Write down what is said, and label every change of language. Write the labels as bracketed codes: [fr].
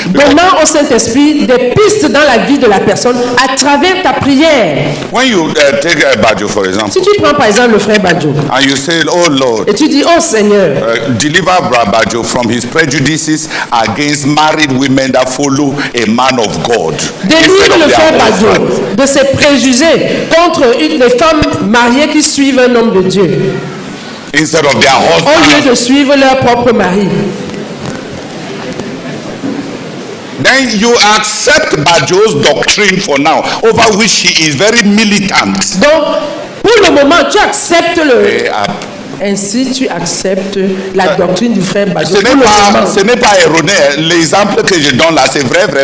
[fr] Donnant au Saint-Esprit des pistes dans la vie de la personne à travers ta prière. [en] When you take Badjo, for example, [fr] Si tu prends par exemple le frère Badjo, [en] and you say, oh Lord, [fr] et tu dis, oh Seigneur, [en] deliver Badjo from his prejudices against married women that follow a man of God. [fr] délivre le frère Badjo de ses préjugés contre les femmes mariées qui suivent un homme de Dieu, [en] Instead of their [fr] au lieu [en] husband. [fr] de suivre leur propre mari. [en] Then you accept Badjo's doctrine for now, over which he is very militant. [fr] Donc, pour le moment, tu acceptes Et, ainsi tu acceptes la doctrine du frère Badjo. ce n'est pas erroné. L'exemple que je donne là, c'est vrai.